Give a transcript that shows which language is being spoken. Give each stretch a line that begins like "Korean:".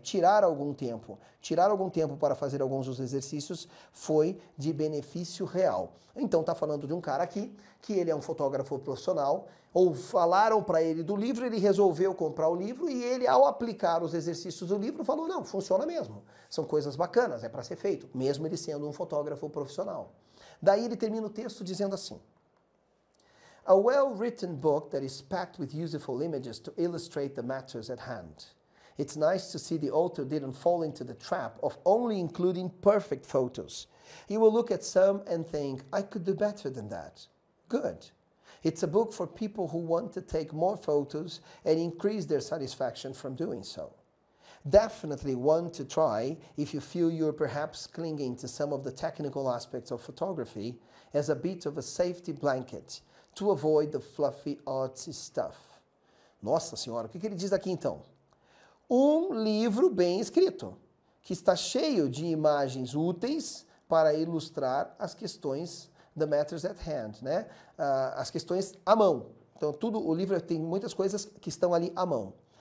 Portuguese: Tirar algum tempo para fazer alguns dos exercícios foi de benefício real. Então tá falando de um cara aqui que ele é um fotógrafo profissional, ou falaram para ele do livro, ele resolveu comprar o livro e ele, ao aplicar os exercícios do livro, falou, não, funciona mesmo. São coisas bacanas, é para ser feito, mesmo ele sendo um fotógrafo profissional. Daí ele termina o texto dizendo assim:
English: A well-written book that is packed with useful images to illustrate the matters at hand. It's nice to see the author didn't fall into the trap of only including perfect photos. You will look at some and think, I could do better than that. Good. It's a book for people who want to take more photos and increase their satisfaction from doing so. Definitely one to try if you feel you're perhaps clinging to some of the technical aspects of photography as a bit of a safety blanket to avoid the fluffy artsy stuff.
Portuguese: Nossa senhora, o que ele diz aqui então? Um livro bem escrito, que está cheio de imagens úteis para ilustrar as questões
English: the matters at hand,
Portuguese: né? As questões à mão. Então, o livro tem muitas coisas que estão ali à mão.